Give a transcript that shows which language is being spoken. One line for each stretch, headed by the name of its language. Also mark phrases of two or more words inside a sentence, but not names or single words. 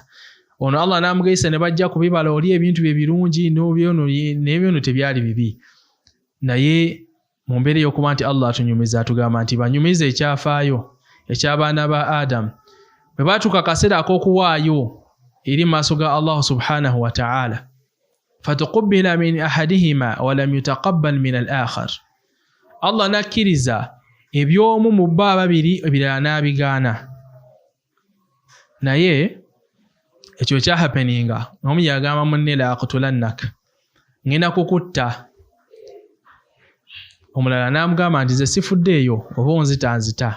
Ganda: Ono Allah n'amugezesa ne bajja ku bibala oli ebintu bye birungi n'ebyono tebyali bibi. Naye mu mbeera y'okuba nti Allah atunyumiza, atugamba nti banyumize ekyafaayo eky'abaana ba Adamu. Bwe baatuuka akaseera ak'okuwaayo eri mu maaso ga Allah
Arabic: سبحانه وتعالى, فتقبل من أحدهما ولم يتقبل من الآخر.
Ganda: Allah nakkiriza ebyomu mu bo ababiri, ebirala n'abigaana. Naye ekyo kyahapeninga, omu yagamba munne
Arabic: لأقتلنك,
Ganda: ngenda kukutta. Omulala n'amugamba nti nze sifuddeeyo, oba onzitanzita.